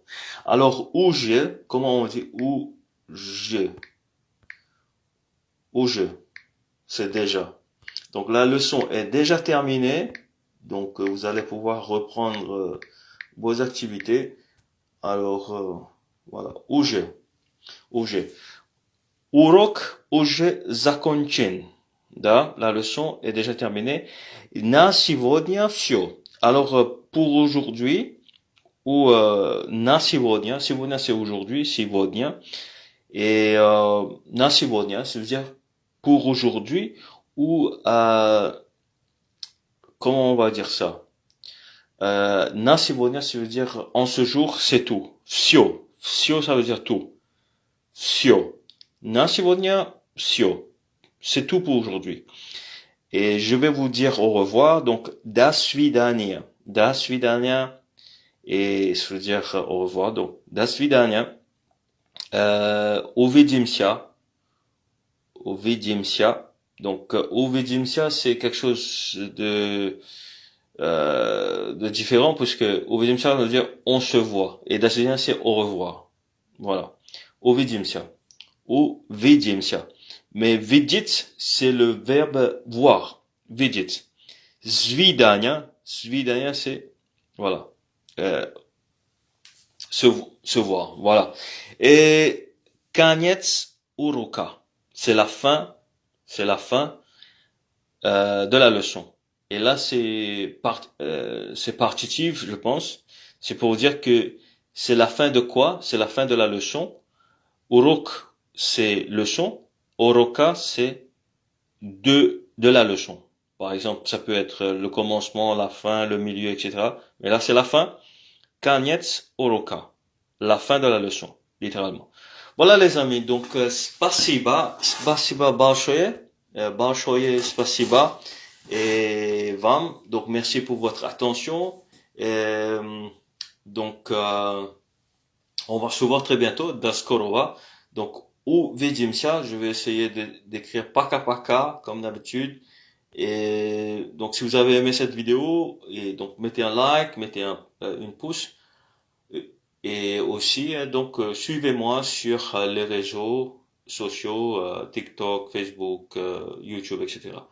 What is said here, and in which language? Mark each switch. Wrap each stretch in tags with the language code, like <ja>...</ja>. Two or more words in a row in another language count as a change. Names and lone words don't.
<fr>Alors comment on dit je, c'est déjà. Donc la leçon est déjà terminée. Donc vous allez pouvoir reprendre vos activités. Alors voilà,</fr> <ru>уже. Урок уже закончен. Да,</ru> <fr>la leçon est déjà terminée.</fr> <ru>На сегодня все.</ru> <fr>Alors pour aujourd'hui ou</fr> <ru>на сегодня,</ru> <fr>сегодня c'est aujourd'hui,</fr> <ru>сегодня. Et на сегодня,</ru> <fr>ça veut dire pour aujourd'hui ou comment on va dire ça?</fr> <ru>Na сегодня,</ru> <fr>ça veut dire en ce jour, c'est tout.</fr> <ru>Всё. Всё,</ru> <fr>ça veut dire tout.</fr> <ru>Всё. На сегодня, всё.</ru> <fr>C'est tout pour aujourd'hui. Et je vais vous dire au revoir. Donc,</fr> <ru>до свидания. До свидания.</ru> <fr>Et ça veut dire au revoir. Donc,</fr> <ru>до свидания. Увидимся. Увидимся.</ru> <fr>Donc, увидимся, c'est quelque chose de différent puisque увидимся veut dire on se voit et</fr> <ru>до свидания</ru> <fr>c'est au revoir. Voilà.</fr> <ru>Увидимся. Увидимся.</ru> <fr>Mais видеть c'est le verbe voir.</fr> <ru>Видеть. Свидания, свидания</ru> <fr>c'est voilà. Se voir, voilà. Et</fr> <ru>конец урока.</ru> <fr>C'est la fin de la leçon. Et là, c'est partitif, je pense. C'est pour dire que c'est la fin de quoi? C'est la fin de la leçon. Urok, c'est leçon. Oroka, c'est de la leçon. Par exemple, ça peut être le commencement, la fin, le milieu, etc. Mais là, c'est la fin.</fr> <ru>Конец урока.</ru> <fr>La fin de la leçon, littéralement. Voilà, les amis. Donc,</fr> <ru>спасибо большое спасибо.</ru> <fr>Et Vam, donc merci pour votre attention. Donc on va se voir très bientôt.</fr> <ru>До скорого.</ru> <fr>Donc увидимся. Je vais essayer d'écrire</fr> <ru>пока-пока</ru> <fr>comme d'habitude. Et donc si vous avez aimé cette vidéo, et donc mettez un like, mettez une pouce. Et aussi donc suivez-moi sur les réseaux sociaux, TikTok, Facebook, YouTube, etc.</fr>